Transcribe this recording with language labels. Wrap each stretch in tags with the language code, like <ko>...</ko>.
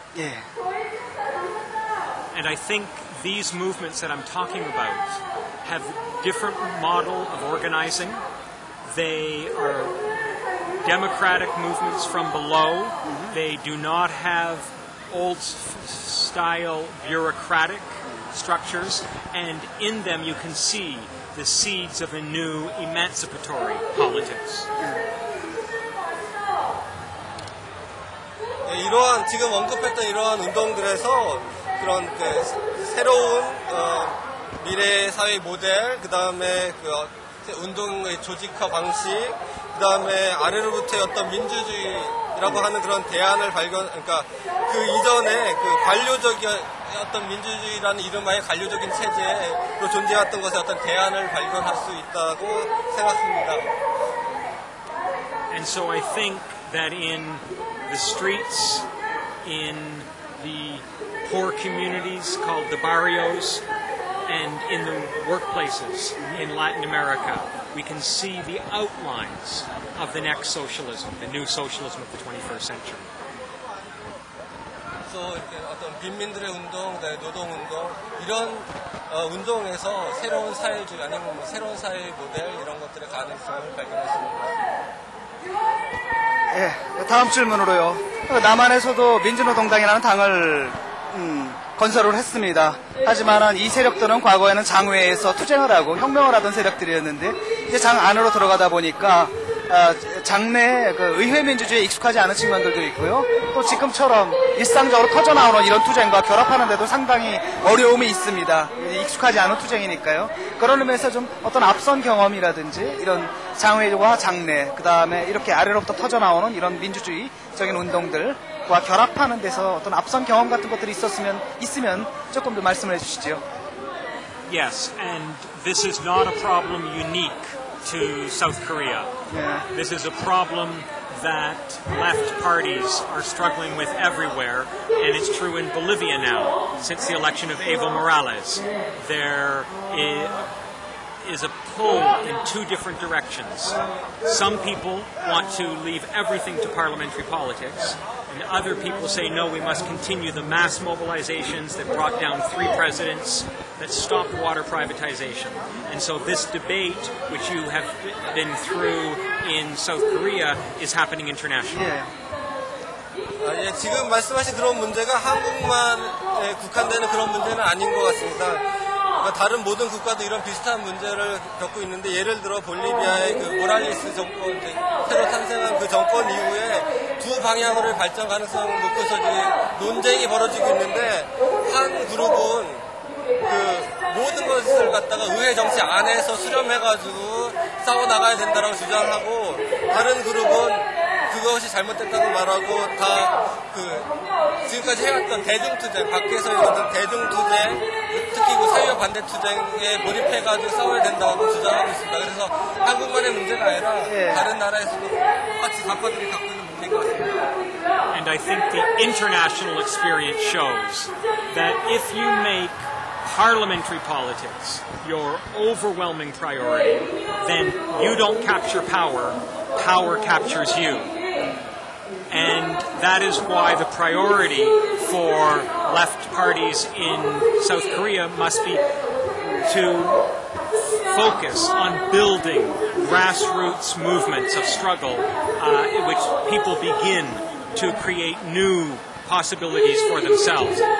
<ko>예.</ko> <en>And I think these movements that I'm talking about have different model of organizing. They are democratic movements from below. They do not have old style bureaucratic structures, and in them you can see the seeds of a new emancipatory politics.</en> <ko>이러한 지금 언급했던 이러한 운동들에서 그런 그 새로운 미래 사회 모델, 그 다음에 그 운동의 조직화 방식, 그 다음에 아래로부터의 어떤 민주주의라고 하는 그런 대안을 그러니까 그 이전에 그 관료적인 어떤 민주주의라는 이름하에 관료적인 체제로 존재했던 것에 어떤 대안을 발견할 수 있다고 생각합니다.</ko> <en>And so I think that in the streets, in the poor communities called the barrios, and in the workplaces in Latin America, we can see the outlines of the next socialism, the new socialism of the 21st century.</en> <ko>그래서 이렇게 어떤 빈민들의 운동, 노동운동 이런 운동에서 새로운 사회주의 아니면 뭐 새로운 사회 모델 이런 것들의 가능성을 발견했습니다. 예, 다음 질문으로요. 남한에서도 민주노동당이라는 당을 건설을 했습니다. 하지만 이 세력들은 과거에는 장외에서 투쟁을 하고 혁명을 하던 세력들이었는데 이제 장 안으로 들어가다 보니까 장내 그 의회 민주주의에 익숙하지 않은 측면들도 있고요. 또 지금처럼 일상적으로 터져나오는 이런 투쟁과 결합하는데도 상당히 어려움이 있습니다. 익숙하지 않은 투쟁이니까요. 그런 의미에서 좀 어떤 앞선 경험이라든지 이런 장외와 장내, 그 다음에 이렇게 아래로부터 터져나오는 이런 민주주의적인 운동들과 결합하는 데서 어떤 앞선 경험 같은 것들이 있으면 조금 더 말씀을 해주시죠.</ko> <en>Yes, and this is not a problem unique to South Korea. Yeah. This is a problem that left parties are struggling with everywhere, and it's true in Bolivia now. Since the election of Evo Morales, there is a pull in two different directions. Some people want to leave everything to parliamentary politics, and other people say, no, we must continue the mass mobilizations that brought down 3 presidents, that stopped water privatization. And so this debate, which you have been through in South Korea, is happening internationally.</en> <ko>예, 지금 말씀하신 그런 문제가 한국만에 국한되는 그런 문제는 아닌 것 같습니다. 그러니까 다른 모든 국가도 이런 비슷한 문제를 겪고 있는데, 예를 들어 볼리비아의 그 모랄레스 정권, 새로 탄생한 그 정권 이후에 두 방향으로의 발전 가능성을 놓고서 논쟁이 벌어지고 있는데, 한 그룹은 그 모든 것을 갖다가 의회 정치 안에서 수렴해가지고 싸워나가야 된다라고 주장하고, 다른 그룹은 그것이 잘못됐다고 말하고 다 지금까지 해왔던 대중투쟁, 밖에서의 어떤 대중투쟁, 특히 그 사회와 반대 투쟁에 몰입해가지고 싸워야 된다고 주장하고 있습니다. 그래서 한국만의 문제가 아니라 다른 나라에서도 똑같이 각국들이 갖고 있는 문제인 것 같습니다.</ko> <en>And I think the international experience shows that if you make parliamentary politics your overwhelming priority, then you don't capture power, power captures you. And that is why the priority for left parties in South Korea must be to focus on building grassroots movements of struggle in which people begin to create new possibilities for themselves.</en>